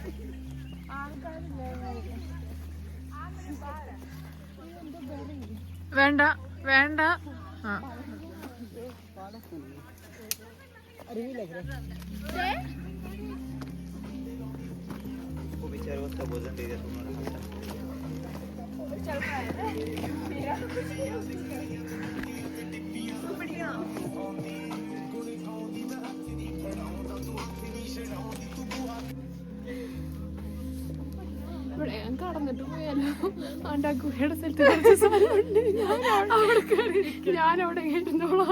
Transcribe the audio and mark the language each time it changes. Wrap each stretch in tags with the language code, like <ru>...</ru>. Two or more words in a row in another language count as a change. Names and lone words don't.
<ml>വേണ്ട വേണ്ട.</ml> <hi>अरे लग रहा है वो बेचारा उसका भोजन दे दिया तुम्हारा. चल रहा है</hi> <ml>ഇവിടെ ഞാൻ കടന്നിട്ട് പോയാലോ? അവൻ്റെ ആ ഗുഹയുടെ സ്ഥലത്ത് കുറച്ച് സ്ഥലമുണ്ട്. ഞാൻ അവിടെ ഇരുന്നോളാം.</ml>